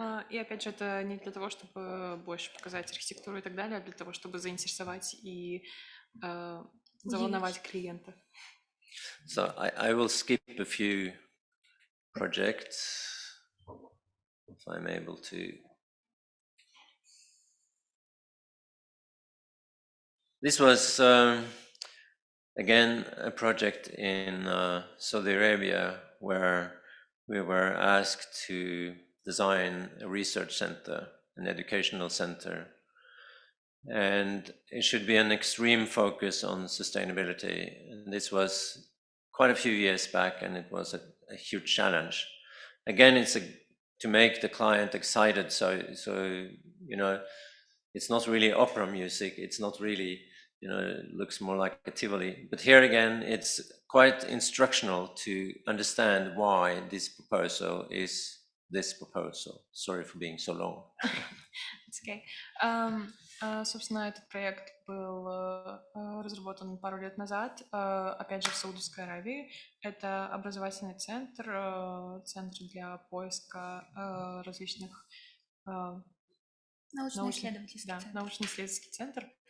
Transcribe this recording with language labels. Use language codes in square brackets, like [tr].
[ru] И опять же, это не для того, чтобы больше показать архитектуру и так далее, а для того, чтобы заинтересовать и заволновать клиента. [en] So I will skip a few projects if I'm able to. This was again, a project in Saudi Arabia where we were asked to design a research center, an educational center, and it should be an extreme focus on sustainability. And this was quite a few years back, and it was a huge challenge. Again, it's to make the client excited. So you know, it's not really opera music. It's not really, you know, it looks more like a Tivoli. But here again, it's quite instructional to understand why this proposal is this proposal. Sorry for being so long. It's okay. [ru] Собственно, этот проект был разработан пару лет назад, опять же, в Саудовской Аравии. Это образовательный центр, центр для поиска различных научно-исследовательский центр.